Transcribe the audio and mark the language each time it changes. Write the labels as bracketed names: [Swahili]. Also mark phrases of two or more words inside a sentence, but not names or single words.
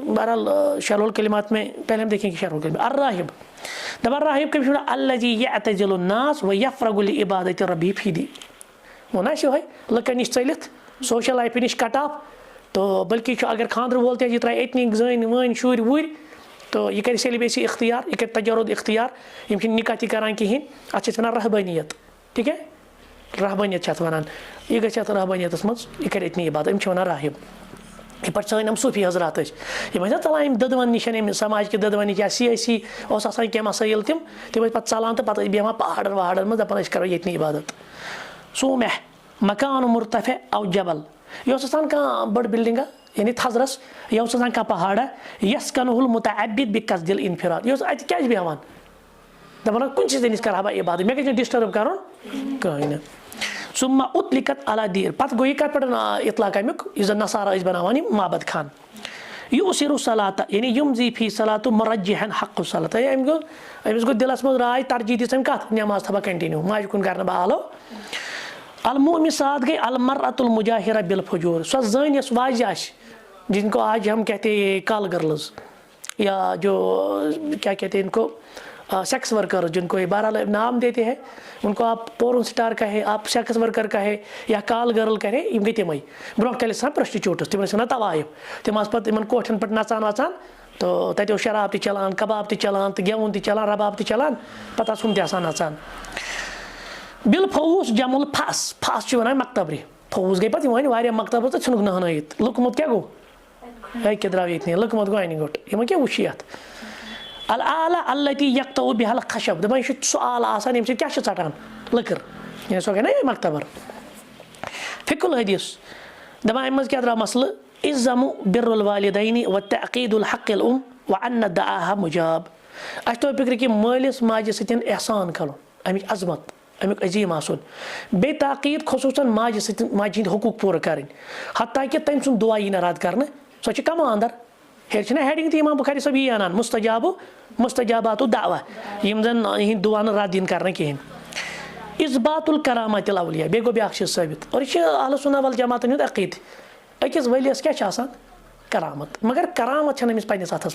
[Urdu] بہرحال شرح الکلمات میں پہلے ہم دیکھیں کہ [Kashmiri] شرح الکلمات الراہب دَپان راہب کٔمِس چھُ [Arabic] الذی یعتزل الناس ویفرغ لعبادت ربی [Kashmiri] فی دی ووٚن اَسہِ یِہوٚے لُکَن نِش ژٔلِتھ [English] social life [Kashmiri] نِش [English] cut off [Kashmiri] تہٕ بٔلکہِ چھُ اگر خاندرٕ وول تہِ آسہِ یہِ ترٛایہِ أتنی زٔنۍ وٲنۍ شُرۍ وُرۍ تہٕ یہِ کَرِ سیلِبیسی اختیار یہِ کَرِ تجرُد اختیار یِم چھِنہٕ نِکاح تہِ کَران کِہیٖنۍ اَتھ چھِ أسۍ وَنان رحبٲنیت [Urdu] ٹھیٖک ہے [Kashmiri] رحبٲنیت چھِ اَتھ وَنان یہِ گژھِ اَتھ رحبٲنیتَس منٛز یہِ کَرِ أتنی عبادت یِم چھِ وَنان راہب یِتھ پٲٹھۍ سٲنۍ یِم صوٗفی حضرات ٲسۍ یِم ٲسۍ نا ژَلان یِم دٔدوَن نِش یِم سماجکہِ دٔدوَن نِش یا سیٲسی اوس آسان کینٛہہ مسٲیِل تِم ٲسۍ پَتہٕ ژَلان تہٕ پَتہٕ ٲسۍ بیٚہوان پہاڑَن وہاڑَن منٛز دَپان أسۍ کَرو ییٚتنٕے عبادت سومہ [Arabic] مکان مرتفع او جبل [Kashmiri] یہِ اوس آسان کانٛہہ بٔڑ بِلڈِنٛگا یعنی تھزرَس یہِ اوس آسان کانٛہہ پہاڑا [Arabic] یسکنُل متعبد بقصدِ الانفراد [Kashmiri] یہِ اوس اَتہِ کیٛازِ بیٚہوان دَپان کُنہِ چیٖزٕ زٔنِس کَرٕ ہا بہٕ عبادت مےٚ گژھِ نہٕ ڈِسٹٔرٕب کَرُن کٕہٕنۍ نہٕ [Arabic] ثم اطلقت علی دیٖن [Kashmiri] پَتہٕ گوٚو یہِ کَتھ پٮ۪ٹھ اطلاق اَمیُک یُس زَن نصارا ٲسۍ بَناوان یِم مابد خان یُسِرُ صلاتہ یعنی یِم زی فی صلاتُ [Arabic] مرجحن حق الصلات [Kashmiri] أمِس گوٚو دِلَس منٛز راے ترجیح دِژ أمۍ کَتھ نٮ۪ماز تھاو بہٕ کَنٹِنیوٗ ماجہِ کُن کَرنہٕ بہٕ آلو المومِسات گٔے [Arabic] المرأۃ المجاہرہ بالفجور [Kashmiri] سۄ زٔنۍ یۄس واجہِ آسہِ [Urdu] جن کو آج ہم کہتے ہیں کال گرلز یا جو کیا کہتے ہیں ان کو سیکس ورکر جن کو بہرحال نام دیتے ہیں ان کو آپ پورن سٹار کہے آپ سیکس ورکر کہے یا کال گرل کہے [Kashmiri] یِم گٔے تِمے برونٛہہ کالہِ ٲسۍ آسان پرٛسٹِچوٗٹٕس تِم ٲسۍ وَنان طوایف تِم آسہٕ پَتہٕ یِمن کوٹھٮ۪ن پٮ۪ٹھ نَژان وَژان تہٕ تَتہِ اوس شراب تہِ چلان کباب تہِ چلان تہٕ گٮ۪وُن تہِ چلان رباب تہِ چلان پَتہٕ آسہٕ ہُم تہِ آسان نَژان بالفوٗس جمُل پھَس پھَس چھِ وَنان مکتبرِ فوٗس گٔے پَتہٕ یِم وۄنۍ واریاہ مکتبہٕ تہٕ ژھٕنُکھ نٔہنٲیِتھ لُکمُت کیٛاہ گوٚو أکہِ درٛاو ییٚتنٕے لُکمُت گوٚو اَنہِ گوٚٹ یِمن کیٛاہ وٕچھ یَتھ [Arabic] العالہ التی یقطع بحل خشب [Kashmiri] دَپان یہِ چھُ سُہ آلہٕ آسان ییٚمہِ سۭتۍ کیٛاہ چھِ ژَٹان لٔکٕر یعنی سۄ گٔے نا یہِ مکتبر فِق الحدیث دَپان اَمہِ منٛز کیٛاہ درٛاو مسلہٕ [Arabic] اِزَمُ بِرُ الوالدینی وتعقیٖد الحق الام وان دعاها مجاب [Kashmiri] اَسہِ توٚر فِکرِ کہِ مٲلِس ماجہِ سۭتۍ احسان کَرُن اَمِچ عظمت اَمیُک عظیٖم آسُن بیٚیہِ تاقیٖد خصوٗصن ماجہِ سۭتۍ ماجہِ ہٕنٛدۍ حقوٗق پوٗرٕ کَرٕنۍ حتیٰ کہِ تٔمۍ سُنٛد دُعا یی نہٕ رد کَرنہٕ سۄ چھِ کماندر ہیٚرِ چھِنہ ہیڈِنٛگ تہِ اِمام بُخاری صٲب یی اَنان [Arabic] مُستجاباتُ دعوا [Kashmiri] یِم زَن یِہِنٛدۍ دُعا نہٕ رد یِن کَرنہٕ کِہیٖنۍ [Arabic] اِثبات الکرامات الاولیاء [Kashmiri] بیٚیہِ گوٚو بیٛاکھ چیٖز ثٲبِت اور یہِ چھِ اہلُ سُنہ والجماعتن ہُنٛد عقیٖدٕ أکِس ؤلِیَس کیٛاہ چھِ آسان کرامت مگر کرامت چھَنہٕ أمِس پنٛنِس اَتھَس